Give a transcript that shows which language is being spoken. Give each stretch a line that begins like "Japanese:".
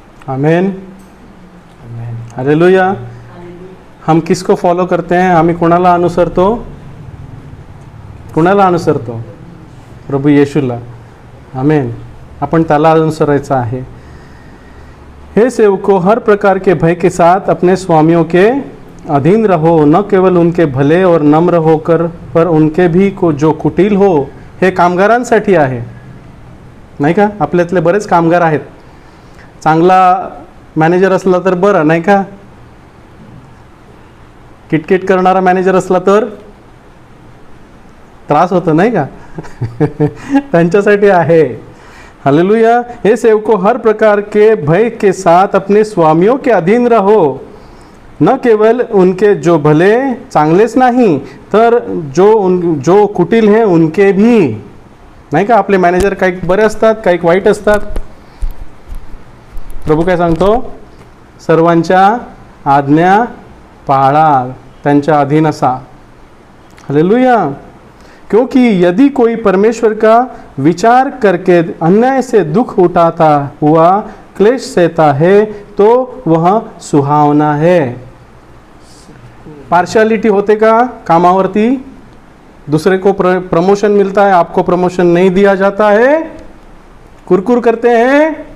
Marathi: आमेन. आमेन. Hallelujah.
Hindi: हम किसको follow करते हैं?
Marathi: आम्ही कुणाला अनुसरतो? कुणाला अनुसरतो? प्रभू येशूला. आमेन. आपण त्याला अनुसरायचं आहे.
Hindi: हे सेवकों, हर प्रकार के भय के साथ अपने स्वामियों के अधीन रहो, न केवल उनके भले और नम्र होकर पर उनके भी को जो कुटील हो.
Marathi: हे कामगारांसाठी आहे, नाही का? आपल्यातले बरेच कामगार आहेत. चांगला मॅनेजर असला तर बरं, नाही का? किटकिट करणारा मॅनेजर असला तर त्रास होतो, नाही का? त्यांच्यासाठी आहे. हालेलुया.
Hindi: हे सेवकों, हर प्रकार के भय के साथ अपने स्वामियों के अधीन रहो, न केवल उनके जो भले,
Marathi: चांगलेच नाही तर
Hindi: जो कुटील है उनके भी,
Marathi: नाही का? आपले मॅनेजर काही बरे असतात, काही वाईट असतात. प्रभू काय सांगतो? सर्वांच्या आज्ञा पाळा, त्यांच्या अधीन असा. हालेलुया.
Hindi: क्योंकि यदि कोई परमेश्वर का विचार करके अन्याय से दुख उठाता हुआ क्लेश सहता है तो वह सुहावना है.
Marathi: पार्शियलिटी होते का कामावरती?
Hindi: दूसरे को प्रमोशन मिलता है, आपको प्रमोशन नहीं दिया जाता है, कुरकुर करते हैं.